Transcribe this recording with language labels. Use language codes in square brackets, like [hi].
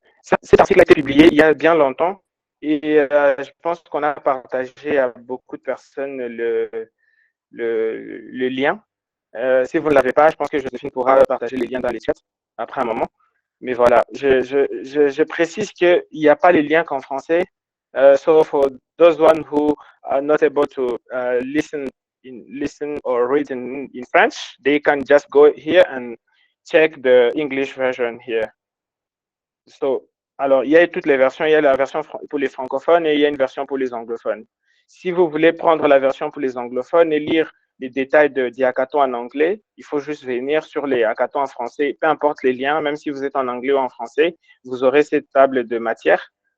[fr] Cet article a été publié il y a bien longtemps et je pense qu'on a partagé à beaucoup de personnes le lien. Si vous ne l'avez pas, je pense que Joséphine pourra partager les liens dans les chats après un moment. Mais voilà, je précise qu'il n'y a pas les liens qu'en français. [en] So for those one who are not able to listen or read in French, they can just go here and check the English version here. [fr] So, alors, il y a toutes les versions. Il y a la version pour les francophones et il y a une version pour les anglophones. Si vous voulez prendre la version pour les anglophones et lire les détails du hackathon en anglais, il faut juste venir sur les hackathons en français. Peu importe les liens, même si vous êtes en anglais ou en français, vous aurez cette table de matière.